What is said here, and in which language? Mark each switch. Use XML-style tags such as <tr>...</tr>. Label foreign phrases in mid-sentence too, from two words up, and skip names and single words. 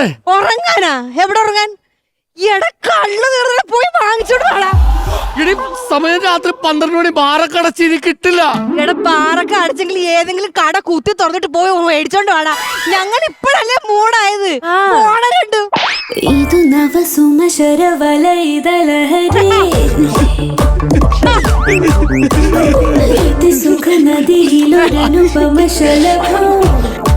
<ml>ഉറങ്ങാനാ? എവിടെ ഉറങ്ങാൻ? എടാ കള്ളു തീർന്നിട്ട് പോയി വാങ്ങിച്ചോണ്ട് വേടാ. ഇനി സമയം രാത്രി 12 മണി. ബാറൊക്കെ അടച്ചിനി കിട്ടില്ല. എടാ ബാറൊക്കെ അടച്ചെങ്കിൽ ഏതെങ്കിലും കട കുത്തി തുറന്നിട്ട് പോയി മേടിച്ചോണ്ട് വേടാ. ഞങ്ങൾ ഇപ്പഴല്ലേ മൂടായത്. ഓണരുണ്ട്.</ml> <kn>ಇದು ನವ ಸುಮಶರ ವಲಯದ ಲಹರಿ ಹರಿತಿ ಸುಖ ನದಿಯಿಲೊರನುಪಮ ಶಲಭ</kn>